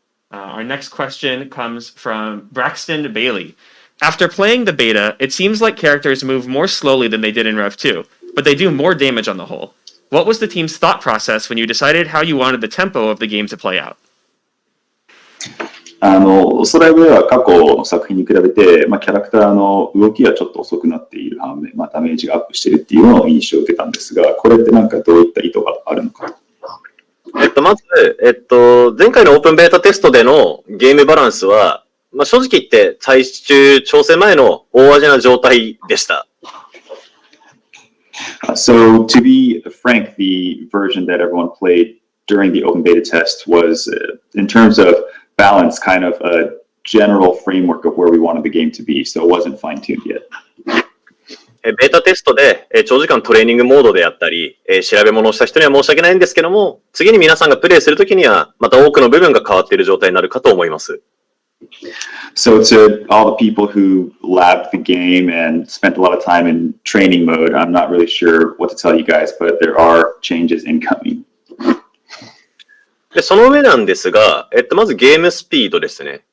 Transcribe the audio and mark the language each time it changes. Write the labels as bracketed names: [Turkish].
[English] Our next question comes from Braxton Bailey. After playing the beta, it seems like characters move more slowly than they did in Rev 2, but they do more damage on the whole. What was the team's thought process when you decided how you wanted the tempo of the game to play out? [Japanese] それは過去の作品に比べて、キャラクターの動きがちょっと遅くなっている反面、ダメージがアップしているっていうのを印象を受けたんですが、これってどういった意図があるのか。まず、前回のオープンベータテストでのゲームバランスは、正直言って最終調整前の大味な状態でした。 [English] So to be frank, the version that everyone played during the open beta test was, in terms of balance, kind of a general framework of where we wanted the game to be, so it wasn't fine-tuned yet. [Japanese] ベータテストで長時間トレーニングモードであったり、調べ物をした人には申し訳ないんですけども、次に皆さんがプレイするときには、また多くの部分が変わっている状態になるかと思います。 [English] So to all the people who labbed the game and spent a lot of time in training mode, I'm not really sure what to tell you guys, but there are changes incoming. [Japanese] で、その上なんですが、まずゲームスピードですね。